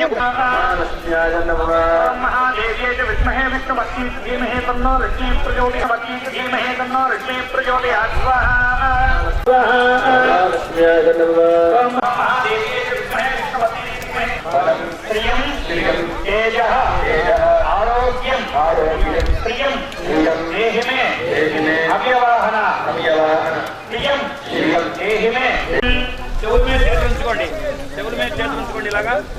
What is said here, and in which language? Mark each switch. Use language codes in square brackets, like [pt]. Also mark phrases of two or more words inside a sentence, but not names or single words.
[sa] महादेव्यै च विद्महे विष्णुपत्नी धीमहि तन्नो लक्ष्मी प्रचोदयात् धीमहि तन्नो लक्ष्मी प्रचोदयात् स्वाहा ओम महादेव्यै च विद्महे विष्णुपत्नी प्रियं तेजः आरोग्यं प्रियं देहि में अव्यवाहन प्रियं देहि में [te] చెవుల మీద చేతులు ఉంచుకోండి చెవుల మీద చేతులు ఉంచుకోండి ఇలాగా